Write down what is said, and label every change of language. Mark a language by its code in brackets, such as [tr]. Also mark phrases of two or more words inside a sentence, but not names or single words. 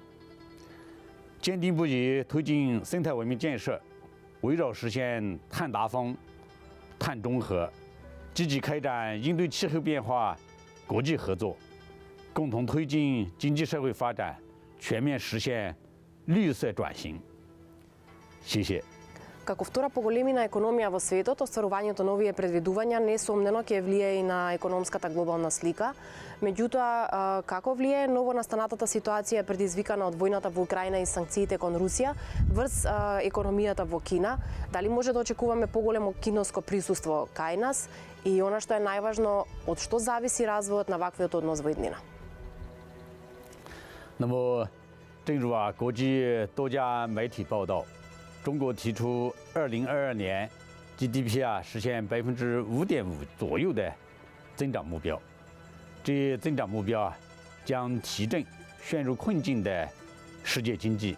[zh] 坚定不移推进生态文明建设，围绕实现碳达峰、碳中和，积极开展应对气候变化国际合作，共同推进经济社会发展，全面实现绿色转型。谢谢。 [mk] Како втора поголемина економија во светот, остварувањето на овие предвидувања несомнено ќе влијае и на економската глобална слика. Меѓутоа, како влијае новонастанатата ситуација предизвикана од војната во Украина и санкциите кон Русија врз економијата во Кина? Дали може да очекуваме поголемо киноско присуство кај нас? И она што е најважно, од што зависи развојот на ваквиот однос во иднина? [zh] 那么，正如国际多家媒体报道，中国提出2022年 GDP 实现5.5%左右的增长目标。这一增长目标将提振陷入困境的世界经济。